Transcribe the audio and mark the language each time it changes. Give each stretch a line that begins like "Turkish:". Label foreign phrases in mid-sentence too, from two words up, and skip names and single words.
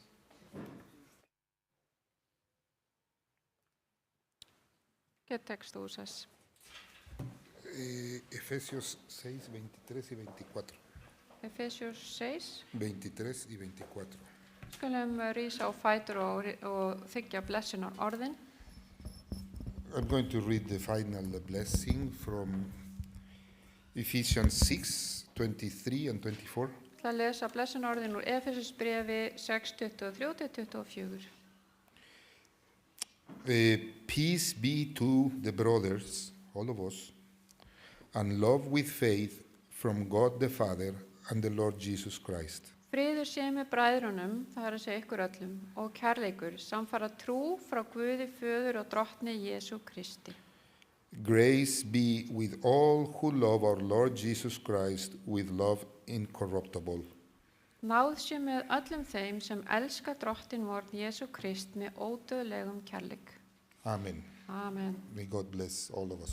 Spanish: ¿Qué texto usas? Efesios 6, 23 y 24. Efesios 6. 23 y 24.
Icelandic: Skulum rísa á fætur og þiggja blessunarorðin.
English: I'm going to read the final blessing from Ephesians 6, 23 and 24.
Icelandic: Það að lesa blessunarorðin úr Efesusbréfi 6, 23-24.
English: Peace be to the brothers, all of us, and love with faith from God the Father and the Lord Jesus Christ.
Icelandic: Friður sé með bræðrunum, það er að segja ykkur öllum, og kærleikur, samfara trú frá Guði Föður og drottni Jesú Kristi.
English: Grace be with all who love our Lord Jesus Christ with love incorruptible.
Icelandic: Náð sé með öllum þeim sem elska drottin vorn Jesú Krist með ódöðlegum kærleik. Amen. Amen.
English: May God bless all of us.